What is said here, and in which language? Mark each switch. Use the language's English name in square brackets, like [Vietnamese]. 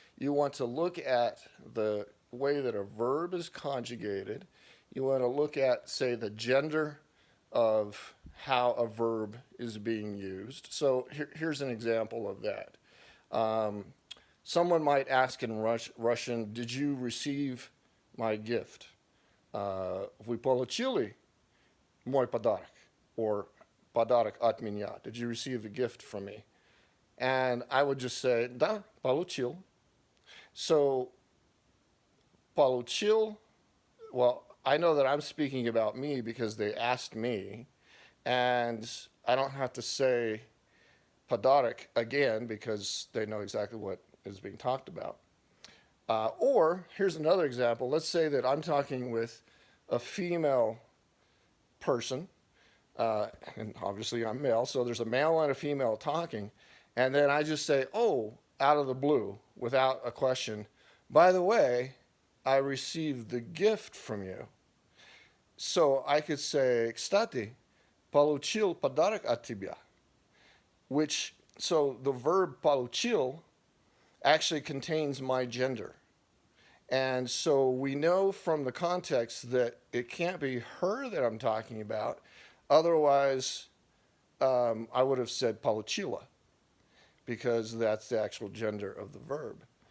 [English] You want to look at the way that a verb is conjugated. You want to look at, say, the gender of how a verb is being used. So here's an example of that. Someone might ask in Russian, did you receive my gift? [Russian] Вы получили мой подарок? Or подарок от меня? [English] Did you receive a gift from me? And I would just say, [Russian] да, получил. [English] So, получил, well, I know that I'm speaking about me because they asked me, and I don't have to say padarik again because they know exactly what is being talked about. Or, here's another example. Let's say that I'm talking with a female person, and obviously I'm male, so there's a male and a female talking, and then I just say, oh, out of the blue, without a question, by the way, I received the gift from you. So I could say, [Russian] кстати, получил подарок от тебя. [English] Which, so the verb получил actually contains my gender. And so we know from the context that it can't be her that I'm talking about. Otherwise, I would have said получила, because that's the actual gender of the verb.